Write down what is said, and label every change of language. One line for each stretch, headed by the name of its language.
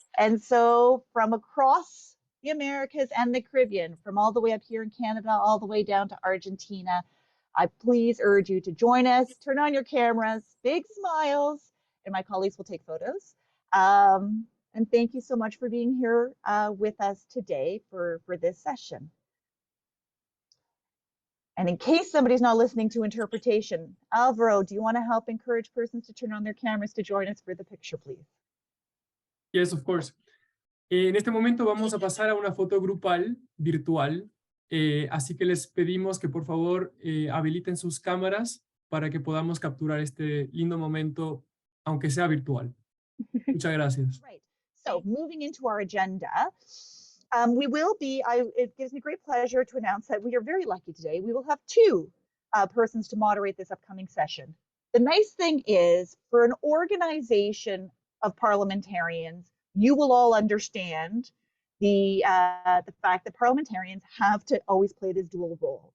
English: And so from across the Americas and the Caribbean, from all the way up here in Canada, all the way down to Argentina, I please urge you to join us, turn on your cameras, big smiles, and my colleagues will take photos. And And thank you so much for being here with us today for this session. And in case somebody's not listening to interpretation, Alvaro, do you want to help encourage persons to turn on their cameras to join us for the picture, please? Yes, of course.
Spanish: En este momento vamos a pasar a una foto grupal virtual, así que les pedimos que por favor habiliten sus cámaras para que podamos capturar este lindo momento, aunque sea virtual. Muchas gracias.
English: Right. So moving into our agenda, it gives me great pleasure to announce that we are very lucky today. We will have two persons to moderate this upcoming session. The nice thing is, for an organization of parliamentarians, you will all understand the fact that parliamentarians have to always play this dual role.